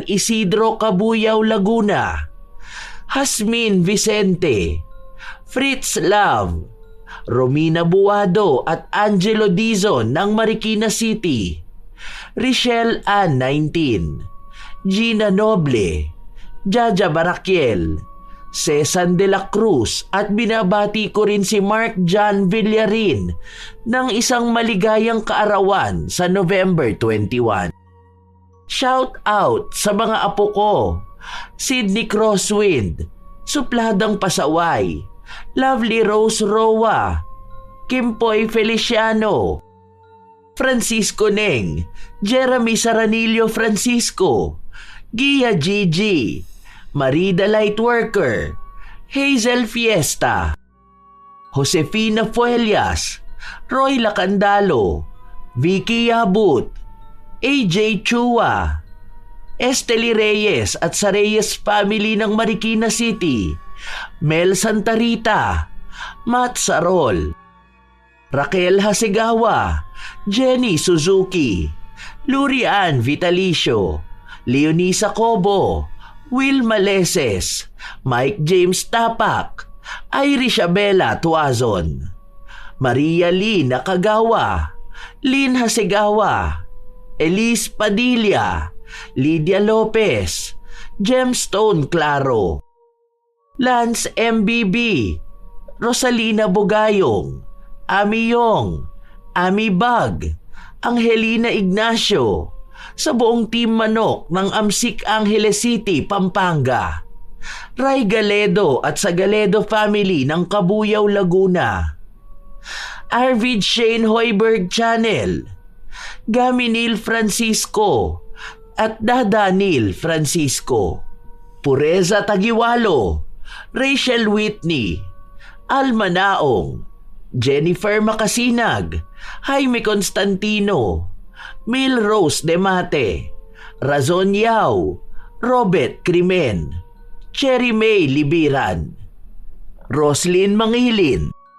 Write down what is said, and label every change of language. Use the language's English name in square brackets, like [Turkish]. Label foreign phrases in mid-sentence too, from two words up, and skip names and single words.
[Filipino] Isidro, Cabuyao, Laguna, Hasmin Vicente, Fritz Love, Romina Buado at Angelo Dizon ng Marikina City, Richelle Ann 19, Gina Noble, Jaja Barakiel, Cesan de la Cruz at binabati ko rin si Mark John Villarin ng isang maligayang kaarawan sa November 21. [English] Shout out [Filipino] sa mga apo ko, Sydney Crosswind, Supladang Pasaway, Lovely Rose Roa, Kimpoy Feliciano, Francisco Neng, Jeremy Saranillo Francisco, Gia Gigi, Marida Lightworker, Hazel Fiesta, Josefina Fuelias, Roy Lacandalo, Vicky Yabut, AJ Chua, Esteli Reyes at sa Reyes family ng Marikina City, Mel Santarita, Matt Sarol, Raquel Hasegawa, Jenny Suzuki, Lurian Vitalicio, Leonisa Cobo, Will Maleses, Mike James Tapak, Irish Abela Tuazon, Maria Lee Nakagawa, Lynn Hasegawa, Elise Padilla, Lydia Lopez, Gemstone Claro, Lance MBB, Rosalina Bugayong, Ami Yong, Ami Bag, Angelina Ignacio, sa buong Team Manok ng Amsik Angeles City, Pampanga, Ray Galedo at sa Galedo family ng Kabuyaw, Laguna, Arvid Shane Hoiberg Channel, Gaminil Francisco at Dadanil Francisco, Pureza Tagiwalo, Rachel Whitney, Alma Naong, Jennifer Makasinag, Jaime Constantino, Mil Rose Demate, Razon Yao, Robert Crimen, Cherry May Libiran, Roslyn Mangilin.